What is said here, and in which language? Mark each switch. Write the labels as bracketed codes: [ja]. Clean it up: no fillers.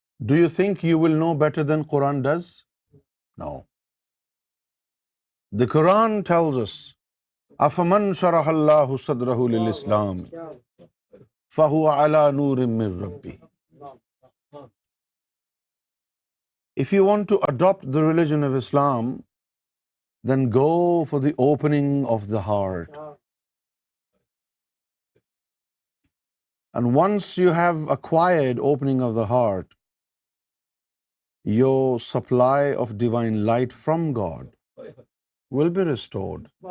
[en] Do you think you will know better than Quran does? No. The Quran tells us, [ar] أَفَمَنْ شَرَحَ اللَّهُ صَدْرَهُ لِلْإِسْلَامِ فَهُوَ عَلَى نُورٍ مِّن رَبِّهِ. [en] If you want to adopt the religion of Islam, then go for the opening of the heart. And once you have acquired opening of the heart, your supply of divine light from God will be restored.